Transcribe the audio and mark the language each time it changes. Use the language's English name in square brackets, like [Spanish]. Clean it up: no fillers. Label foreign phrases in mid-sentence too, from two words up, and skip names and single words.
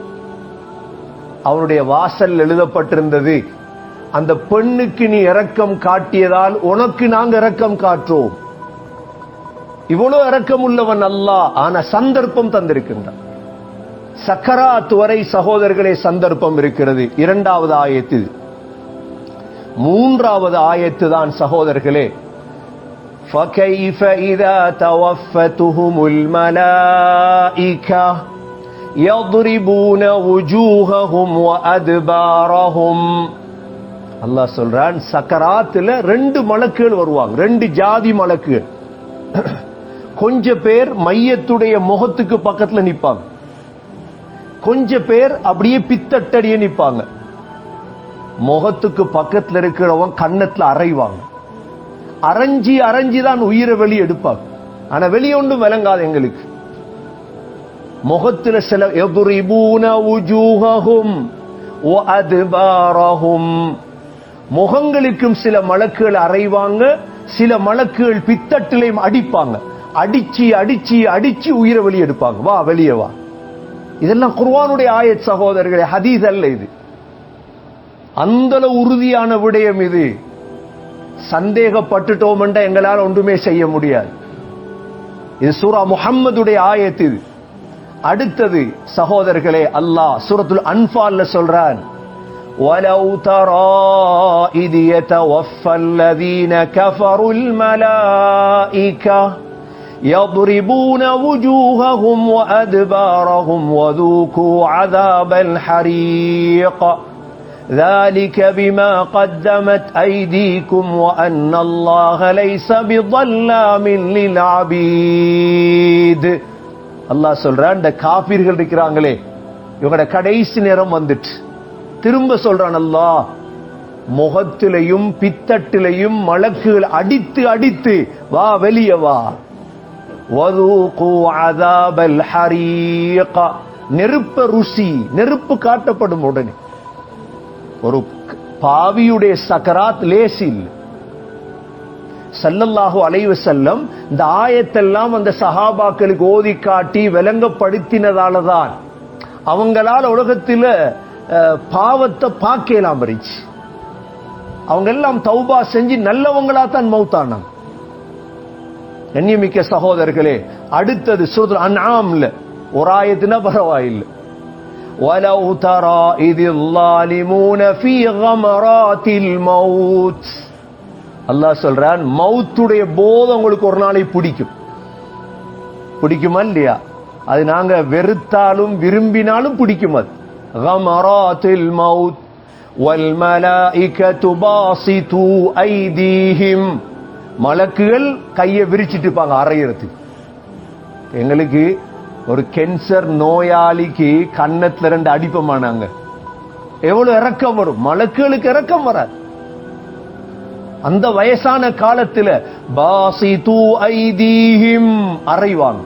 [Tamil] அவனுடைய வாசல் எழுதப்பட்டிருந்தது, அந்த பெண்ணுக்கு நீ இரக்கம் காட்டியதால் உனக்கு நாங்க இரக்கம் காட்டுறோம். இவ்வளவு இரக்கம் உள்ளவன் அல்லாஹ். ஆனா சந்தர்ப்பம் தந்திருக்கின்றான். சக்கராத் வரை சகோதரர்களே சந்தர்ப்பம் இருக்கிறது. இரண்டாவது ஆயத்து. மூன்றாவது ஆயத்து தான் சகோதரர்களே, [Arabic] فَكَيْفَ إِذَا تَوَفَّتْهُمُ الْمَلَائِكَةُ يَضْرِبُونَ وُجُوهَهُمْ وَأَدْبَارَهُمْ. [Tamil] அல்லாஹ் சொல்றான், சக்கராத்துல ரெண்டு மலக்குகள் வருவாங்க, ரெண்டு ஜாதி மலக்குகள். கொஞ்ச பேர் மையத்துடைய முகத்துக்கு பக்கத்துல நிப்பாங்க, கொஞ்ச பேர் அப்படியே பித்தட்டடியே நிப்பாங்க. முகத்துக்கு பக்கத்துல இருக்கிறவன் கண்ணத்துல அரைவாங்க. அரைஞ்சி தான் உயிரை வெளியே எடுப்பாங்க. ஆனா வெளியே ஒன்றும் விளங்காது எங்களுக்கு. முகத்துல சில [Arabic] يضربون وجوههم وأدبارهم. [Tamil] முகங்களுக்கும் சில மலக்குகள் அறைவாங்க, சில மலக்குகள் பித்தட்டிலையும் அடிப்பாங்க. அடிச்சு உயிரை வெளியே எடுப்பாங்க. வா வெளியே வா. இதெல்லாம் குர்ஆனுடைய ஆயத் சகோதரர்களே, ஹதீஸ் அல்ல இது. அந்த உறுதியான விடயம் இது. சந்தேகப்பட்டுட்டோம் என்ற எங்களால் ஒன்றுமே செய்ய முடியாது. இது சூரா முஹம்மதுடைய ஆயத் இது. அடுத்தது சகோதரர்களே, அல்லாஹ் சூரத்துல் அன்ஃபால்ல சொல்றான், [Arabic] وَلَوْ تَرَى إِذْ يَتَوَفَّى الَّذِينَ كَفَرُوا الْمَلَائِكَةَ يَضْرِبُونَ وُجُوهَهُمْ وَأَدْبَارَهُمْ وَذُوقُوا عَذَابَ الْحَرِيقِ ذَلِكَ بِمَا قَدَّمَتْ أَيْدِيكُمْ وَأَنَّ اللَّهَ لَيْسَ بِظَلَّامٍ لِلْعَبِيدِ. [Tamil] அல்லாஹ் சொல்றான், இந்த காபிர்கள் இருக்கிறாங்களே, இவங்களோட கடைசி நேரம் வந்துட்டு. திரும்ப சொல்றான் அல்லாஹ், முகத்திலையும் பித்தட்டிலையும் மலக்குகள் அடித்து வா வெளியே வா. [Arabic] وَذُوقُوا عَذَابَ الْحَرِيقِ. [Tamil] நெருப்ப ருசி, நெருப்பு காட்டப்படும் உடனே. ஒரு பாவியுடைய சக்கராத் லேசில். [Arabic] صلى الله عليه وسلم [Tamil] இந்த ஆயத்தெல்லாம் அந்த சஹாபாக்களுக்கு ஓதி காட்டி விளங்கப்படுத்தினதாலதான் அவங்களால உலகத்தில் பாவத்தை பார்க்கலாம் இருந்துச்சு. அவங்க எல்லாம் தௌபா செஞ்சு நல்லவங்களா தான் மௌத்தானாங்க. கண்ணியமிக்க சகோதரர்களே, அடுத்தது சூரத்துல் அன்ஆம்ல ஒரு ஆயத்துனா பரவாயில்லை. [Arabic] وَلَوْ تَرَى إِذِ الظَّالِمُونَ فِي غَمَرَاتِ الْمَوْتِ. [Tamil] அல்லாஹ் சொல்றான், மௌத்துடைய போது உங்களுக்கு ஒரு நாளை பிடிக்குமா இல்லையா? அது நாங்க வெறுத்தாலும் விரும்பினாலும் பிடிக்கும். [Arabic] அது غَمَرَاتِ الْمَوْتِ وَالْمَلَائِكَةُ بَاسِطُو أَيْدِيهِمْ. [Tamil] மலக்குகள் கையை விரிச்சிட்டு இருப்பாங்க அறையறதுக்கு. எங்களுக்கு ஒரு கேன்சர் நோயாளிக்கு கன்னத்துல ரெண்டு அடிப்பமானாங்க, எவ்வளவு இரக்கம் வரும்? மலக்குகளுக்கு இரக்கம் வராது. அந்த வயசான காலத்துல [Arabic] باسطو أيديهم [Tamil] அறைவாங்க.